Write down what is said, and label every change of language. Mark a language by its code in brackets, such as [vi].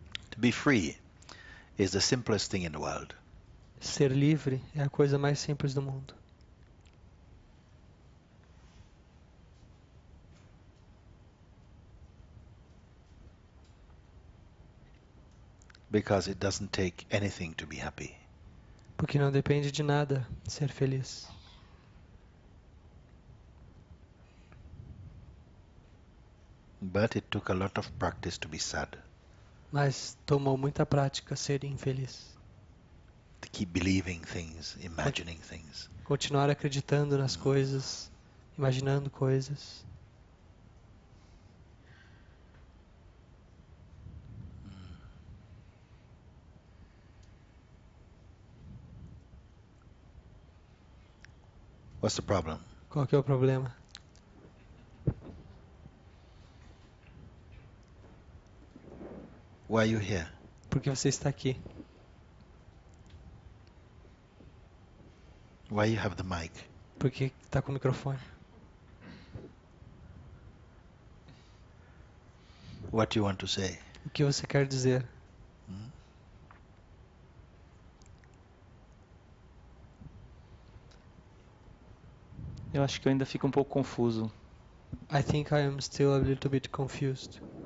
[en] To be free is the simplest thing in the world. [pt] Ser livre é a coisa mais simples do mundo. [en] Because it doesn't take anything to be happy. [pt] Porque não depende de nada ser feliz. [en] But it took a lot of practice to be sad. [pt] Mas tomou muita prática ser infeliz. [en] To keep believing things, imagining things. [pt] Continuar acreditando nas coisas, imaginando coisas. [en] What's the problem? [pt] Qual que é o problema? [en] Why are you here? [pt] Por que você está aqui? [en] Why you have the mic? [pt] Por que está com o microfone? [en] What do you want to say? [pt] O que você quer dizer? Eu acho que eu ainda fico um pouco confuso. [en] I think I am still a little bit confused.